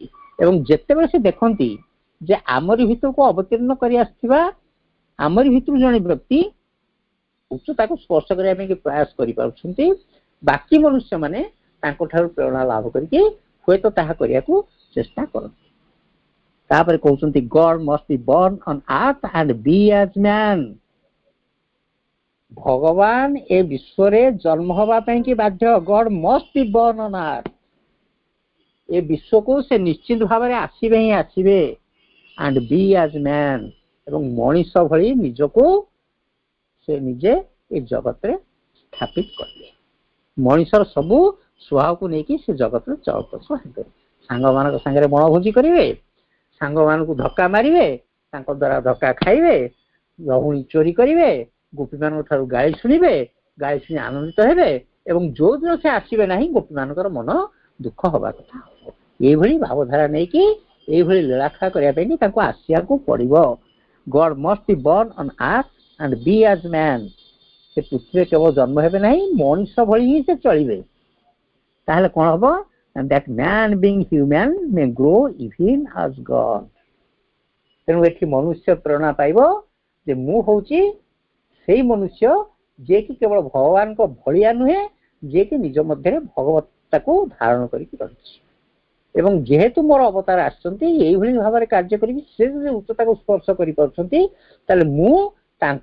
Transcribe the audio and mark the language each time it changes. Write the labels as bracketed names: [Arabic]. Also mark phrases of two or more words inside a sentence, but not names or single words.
[Odia] ଏବଂ ଯେତେବେଳେ ସେ ଦେଖନ୍ତି ଯେ ଆମରି ଭିତରକୁ ଅବତୀର୍ଣ୍ଣ କରି ଆସିଥିବା ଆମରି ଭିତରୁ ଜଣେ ବ୍ୟକ୍ତି ଉଚ୍ଚତାକୁ ସ୍ପର୍ଶ କରିବା ପାଇଁ ପ୍ରୟାସ କରିପାରୁଛନ୍ତି, ବାକି ମନୁଷ୍ୟମାନେ ତାଙ୍କଠାରୁ ପ୍ରେରଣା ଲାଭ କରିକି ହୁଏତ ତାହା କରିବାକୁ ଚେଷ୍ଟା କରନ୍ତି। ତାପରେ କହୁଛନ୍ତି [English] God must be born on earth and be as man। [Odia] ଭଗବାନ ଏ ବିଶ୍ୱରେ ଜନ୍ମ ହେବା ପାଇଁ କି ବାଧ୍ୟ। [English] God must be born on earth। [Odia] ଏ ବିଶ୍ୱକୁ ସେ ନିଶ୍ଚିତ ଭାବରେ ଆସିବେ ହିଁ ଆସିବେ। [English] and be as man, [Odia] ଏବଂ ମଣିଷ ଭଳି ନିଜକୁ ସେ ନିଜେ ଏ ଜଗତରେ ସ୍ଥାପିତ କରିବେ। ମଣିଷର ସବୁ ସ୍ୱଭାବକୁ ନେଇକି ସେ ଜଗତରେ ଚଳପ୍ରଚଳ ହେବେ। ସାଙ୍ଗମାନଙ୍କ ସାଙ୍ଗରେ ବଣଭୋଜି କରିବେ, ସାଙ୍ଗମାନଙ୍କୁ ଧକ୍କା ମାରିବେ, ତାଙ୍କ ଦ୍ୱାରା ଧକ୍କା ଖାଇବେ, ରହୁଣୀ ଚୋରି କରିବେ, ଗୋପୀମାନଙ୍କ ଠାରୁ ଗାଳି ଶୁଣିବେ, ଗାଳି ଶୁଣି ଆନନ୍ଦିତ ହେବେ ଏବଂ ଯୋଉଦିନ ସେ ଆସିବେ ନାହିଁ ଗୋପୀମାନଙ୍କର ମନ ଦୁଃଖ ହବା କଥା ହବ। ଏଇଭଳି ଭାବଧାରା ନେଇକି ଏଇଭଳି ଲୀଳାଖେଳା କରିବା ପାଇଁ ତାଙ୍କୁ ଆସିବାକୁ ପଡିବ। [English] God must be born on earth and be as man। [Odia] ସେ ପୃଥିବୀରେ କେବଳ ଜନ୍ମ ହେବେ ନାହିଁ, ମଣିଷ ଭଳି ହିଁ ସେ ଚଳିବେ। ତାହେଲେ କଣ ହବ? [English] that man being human may grow even as God। [Odia] ତେଣୁ ଏଠି ମନୁଷ୍ୟ ପ୍ରେରଣା ପାଇବ ଯେ ମୁଁ ହଉଛି ସେଇ ମନୁଷ୍ୟ ଯିଏକି କେବଳ ଭଗବାନଙ୍କ ଭଳିଆ ନୁହେଁ, ଯିଏକି ନିଜ ମଧ୍ୟରେ ଭଗବତ୍ତାକୁ ଧାରଣ କରିକି ରହିଛି। ଏବଂ ଯେହେତୁ ମୋର ଅବତାର ଆସିଛନ୍ତି ଏଇଭଳି ଭାବରେ କାର୍ଯ୍ୟ କରିକି ସେ ଯଦି ଉଚ୍ଚତାକୁ ସ୍ପର୍ଶ କରିପାରୁଛନ୍ତି ତାହେଲେ ମୁଁ